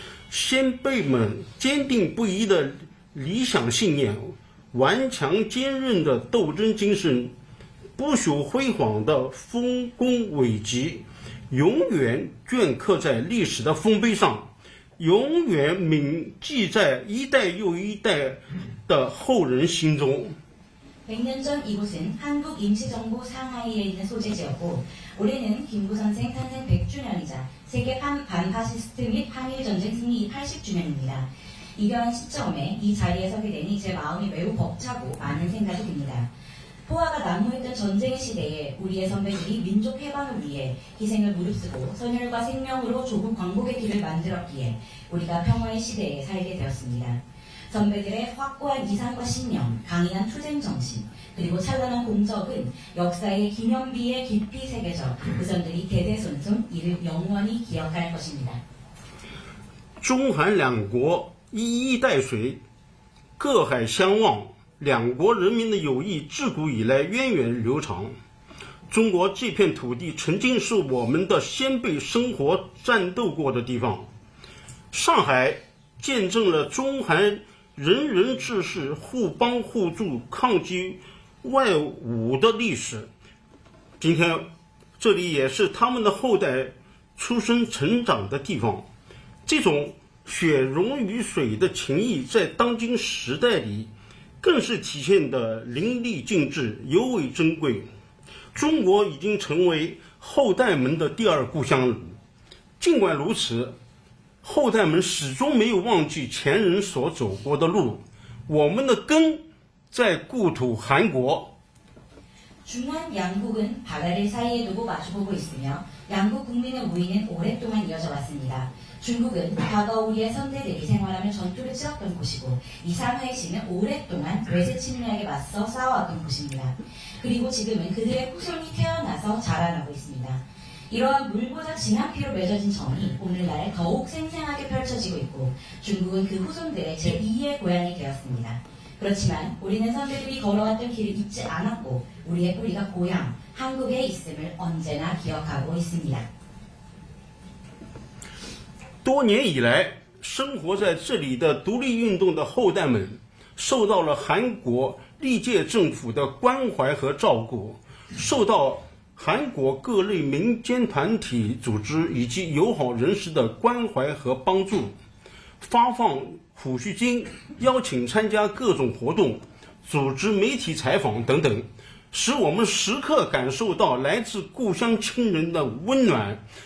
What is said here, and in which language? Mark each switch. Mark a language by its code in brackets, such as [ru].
[zh] 先辈们坚定不移的理想信念，顽强坚韧的斗争精神，不朽辉煌的丰功伟绩，永远镌刻在历史的丰碑上，永远铭记在一代又一代的后人心中。 [ko] 100년 전 이곳은 한국 임시정부 상하이에 있는 소재지였고 올해는 김구 선생 탄생 100주년이자 세계 반파시스트 및 한일전쟁 승리 80주년입니다. 이러한 시점에 이 자리에 서게 되니 제 마음이 매우 벅차고 많은 생각이 듭니다. 포화가 난무했던 전쟁의 시대에 우리의 선배들이 민족 해방을 위해 희생을 무릅쓰고 선열과 생명으로 조국 광복의 길을 만들었기에 우리가 평화의 시대에 살게 되었습니다. 선배들의 확고한 이상과 신념, 강인한 투쟁 정신, 그리고 찬란한 공적은 역사의 기념비에 깊이 새겨져 후손들이 대대손손 이를 영원히 기억할 것입니다. [zh] 中韩两国一衣带水，隔海相望，两国人民的友谊自古以来源远流长。中国这片土地曾经是我们的先辈生活战斗过的地方，上海见证了中韩人人志士互帮互助、抗击外侮的历史。今天，这里也是他们的后代出生成长的地方。这种血溶于水的情谊，在当今时代里，更是体现得淋漓尽致，尤为珍贵。中国已经成为后代们的第二故乡了。尽管如此，后代们始终没有忘记前人所走过的路，我们的根在故土韩国。 [ko] 중한 양국은 바다를 사이에 두고 마주보고 있으며 양국 국민의 우위는 오랫동안 이어져 왔습니다. 중국은 과거 우리의 선대들이 생활하며 전투를 치렀던 곳이고 이 상하이 시는 오랫동안 외세 침략에 맞서 싸워왔던 곳입니다. 그리고 지금은 그들의 후손이 태어나서 자라나고 있습니다. 이러한 물보다 진한 피로 맺어진 정이 오늘날 더욱 생생하게 펼쳐지고 있고 중국은 그 후손들의 제2의 고향이 되었습니다. 그렇지만 우리는 선배들이 걸어왔던 길을 잊지 않았고 우리의 뿌리가 고향, 한국에 있음을 언제나 기억하고 있습니다. [zh] 多年以来，生活在这里的独立运动的后代们，受到了韩国历届政府的关怀和照顾，受到韩国各类民间团体组织以及友好人士的关怀和帮助，发放抚恤金，邀请参加各种活动，组织媒体采访等等，使我们时刻感受到来自故乡亲人的温暖。